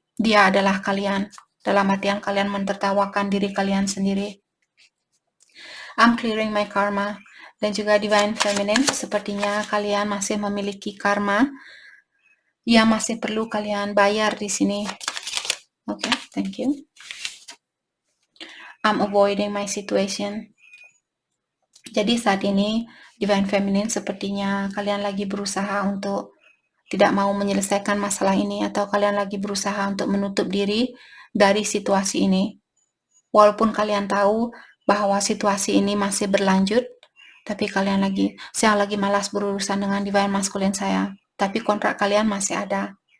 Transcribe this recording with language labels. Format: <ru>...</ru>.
<id>dia adalah kalian. Dalam artian kalian mentertawakan diri kalian sendiri.</id> <en>I'm clearing my karma.</en> <id>Dan juga Divine Feminine, sepertinya kalian masih memiliki karma yang masih perlu kalian bayar di sini.</id> <en>Okay, thank you. I'm avoiding my situation.</en> <id>Jadi saat ini Divine Feminine sepertinya kalian lagi berusaha untuk tidak mau menyelesaikan masalah ini, atau kalian lagi berusaha untuk menutup diri dari situasi ini. Walaupun kalian tahu bahwa situasi ini masih berlanjut, tapi saya lagi malas berurusan dengan Divine Masculine saya, tapi kontrak kalian masih ada.</id>